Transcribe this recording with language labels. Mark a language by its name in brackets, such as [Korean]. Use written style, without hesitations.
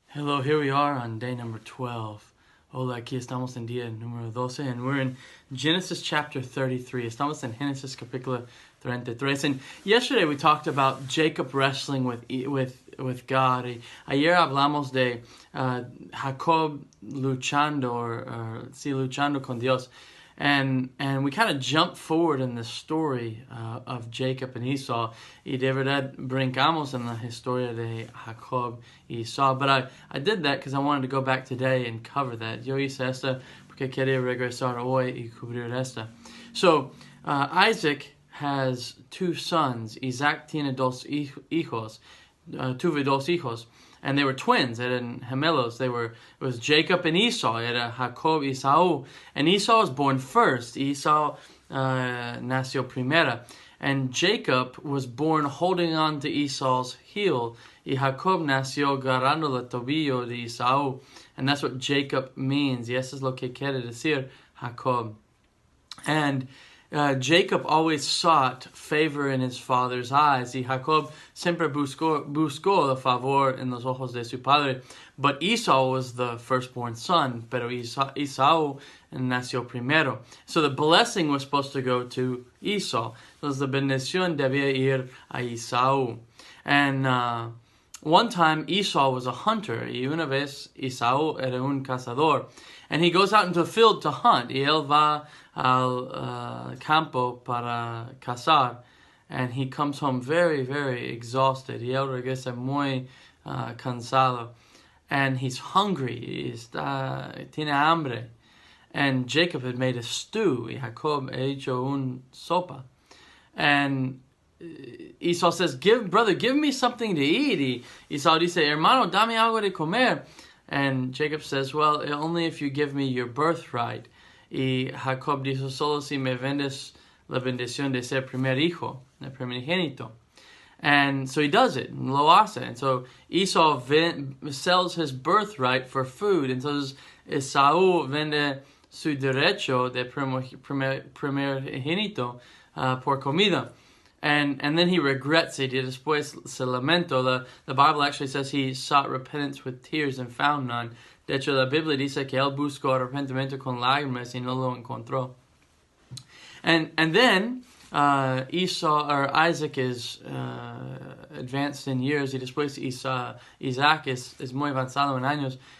[English] Hello, here we are on day number 12. [Spanish] Hola, aquí estamos en día número 12, [English] and we're in Genesis chapter 33. [Spanish] Estamos en Génesis capítulo 33. [English] And yesterday we talked about Jacob wrestling with God. [Spanish] Ayer hablamos de Jacob luchando, luchando con Dios. [English] And we kind of jumped forward in the story of Jacob and Esau. [Spanish] Y de verdad brincamos en la historia de Jacob y Esau. [English] But I did that because I wanted to go back today and cover that. [Spanish] Yo hice esta porque quería regresar hoy y cubrir esta. [English] So, Isaac has two sons. [Spanish] Isaac tiene tuve dos hijos. [English] And they were twins, [Spanish] eran gemelos. [English] It was Jacob and Esau, [Spanish] era Jacob y Esaú. [English] And Esau was born first. [Spanish] Esau nació primero. [English] And Jacob was born holding on to Esau's heel. [Spanish] Y Jacob nació agarrando el tobillo de Esaú. [English] And that's what Jacob means. [Spanish] Y eso es lo que quiere decir Jacob. [English] And Jacob always sought favor in his father's eyes. [Spanish] Y Jacob siempre buscó el favor en los ojos de su padre. [English] But Esau was the firstborn son, [Spanish] pero Esaú nació primero. [English] So the blessing was supposed to go to Esau. [Spanish] Entonces la bendición debía ir a Esaú. [English] And one time Esau was a hunter. [Spanish] Y una vez Esaú era un cazador. [English] And he goes out into the field to hunt. [Spanish] Y él va al campo para cazar. [English] And he comes home very, very exhausted. [Spanish] Y él regresa muy cansado. [English] And he's hungry. [Spanish] Tiene hambre. [English] And Jacob had made a stew. [Spanish] Y Jacob hecho un sopa. [English] And Esau says, brother, give me something to eat. [Spanish] Y Esau dice, hermano, dame algo de comer. [English] And Jacob says, well, only if you give me your birthright. [Spanish] Y Jacob dijo, solo si me vendes la bendición de ser primer hijo, el primogénito. [English] And so he does it, [Spanish] lo hace. [English] And so Esau sells his birthright for food. And so [Spanish] Esaú vende su derecho de primogénito por comida. [English] And then he regrets it. [Spanish] Y después se lamento. [English] The Bible actually says he sought repentance with tears and found none. [Spanish] De hecho, la Biblia dice que él buscó arrepentimiento con lágrimas y no lo encontró. [English] And then Isaac is advanced in years. [Spanish] Y después Isaac is muy avanzado en años.